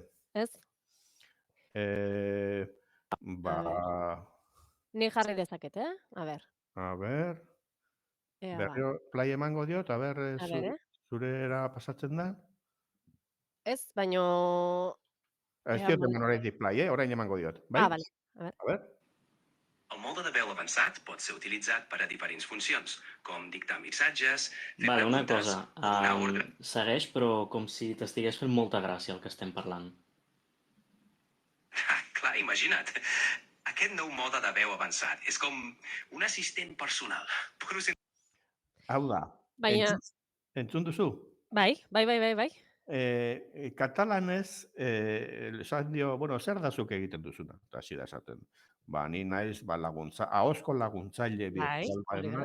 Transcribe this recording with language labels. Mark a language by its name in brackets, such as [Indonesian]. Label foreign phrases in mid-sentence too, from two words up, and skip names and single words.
[Basque] Ez? Ni jarri dezaket, A ber. A ber. Berriro play emango diot, a ber, zurera pasatzen da? Ez, baino... Ez diot eman horretik play, orain emango diot. Vale. A ber. [Catalan] El mode de veu avançat pot ser utilitzat per a diferents funcions, com dictar missatges, fer Vale, una preguntes, cosa, donar ordre. segueix, però com si t'estigués fent molta gràcia el que estem parlant. Clar, imagina't. Aquest nou mode de veu avançat és com un assistent personal. [Basque] Hau da, entzun duzu? Bai. Katalanez, esan dio, zer da zuk egiten duzuna? Eta hasi da esaten. Ni naiz, ahozko laguntzaile virtual naiz.